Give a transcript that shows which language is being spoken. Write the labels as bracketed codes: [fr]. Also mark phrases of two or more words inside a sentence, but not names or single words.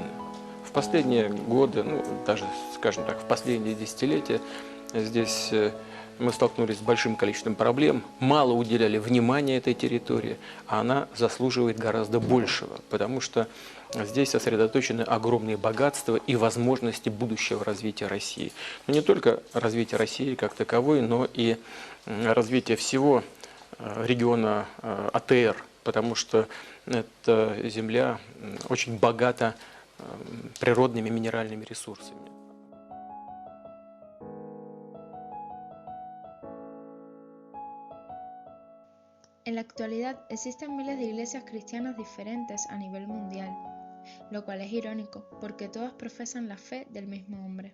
[ru] В последние годы, даже, скажем так, в последние десятилетия здесь мы столкнулись с большим количеством проблем, мало уделяли внимания этой территории, а она заслуживает гораздо большего, потому что здесь сосредоточены огромные богатства и возможности будущего развития России. Но не только развитие России как таковой, но и развитие всего региона АТР, потому что эта земля очень богата природными минеральными ресурсами. [es] En la actualidad existen miles de iglesias cristianas diferentes a nivel mundial, lo cual es irónico porque todas profesan la fe del mismo hombre.